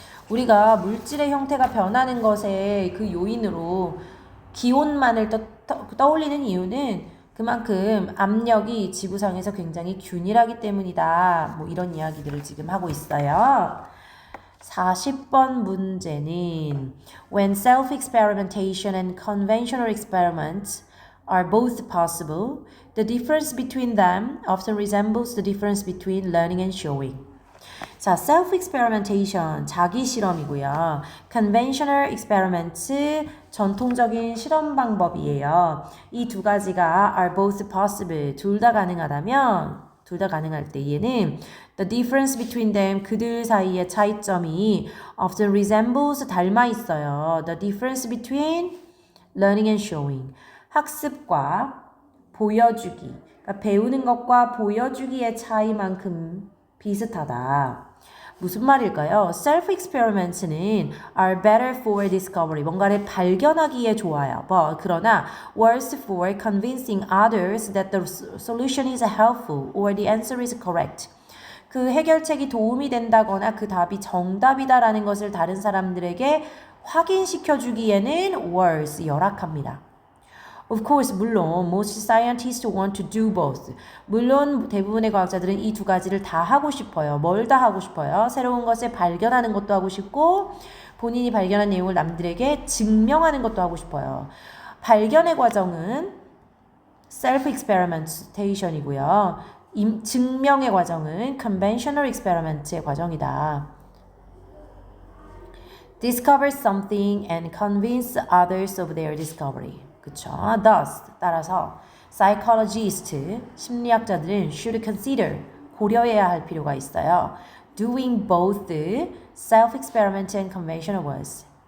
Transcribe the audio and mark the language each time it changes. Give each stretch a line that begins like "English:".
Korean: 우리가 물질의 형태가 변하는 것의 그 요인으로 기온만을 떠올리는 이유는 그만큼 압력이 지구상에서 굉장히 균일하기 때문이다. 뭐 이런 이야기들을 지금 하고 있어요. 40번 문제는
English: When self-experimentation and conventional experiments are both possible, the difference between them often resembles the difference between learning and showing.
Korean: 자,
English: self-experimentation,
Korean: 자기 실험이고요.
English: conventional experiments,
Korean: 전통적인 실험 방법이에요. 이 두 가지가
English: are both possible,
Korean: 둘 다 가능하다면, 둘 다 가능할 때 얘는
English: the difference between them,
Korean: 그들 사이의 차이점이
English: often resembles,
Korean: 닮아 있어요.
English: the difference between learning and showing,
Korean: 학습과 보여주기, 그러니까 배우는 것과 보여주기의 차이만큼 비슷하다. 무슨 말일까요?
English: Self-experiments는 are better for discovery.
Korean: 뭔가를 발견하기에 좋아요.
English: 그러나 worse for convincing others that the solution is helpful or the answer is correct.
Korean: 그 해결책이 도움이 된다거나 그 답이 정답이다라는 것을 다른 사람들에게 확인시켜주기에는
English: worse,
Korean: 열악합니다.
English: Of course,
Korean: 물론
English: most scientists want to do both.
Korean: 물론 대부분의 과학자들은 이 두 가지를 다 하고 싶어요. 뭘 다 하고 싶어요? 새로운 것을 발견하는 것도 하고 싶고 본인이 발견한 내용을 남들에게 증명하는 것도 하고 싶어요. 발견의 과정은 self-experimentation이고요. 증명의 과정은 conventional experiment의 과정이다.
English: Discover something and convince others of their discovery.
Korean: 그쵸?
English: Thus,
Korean: 따라서
English: psychologists,
Korean: 심리학자들은
English: should consider,
Korean: 고려해야 할 필요가 있어요.
English: Doing both self-experiment and conventional ones.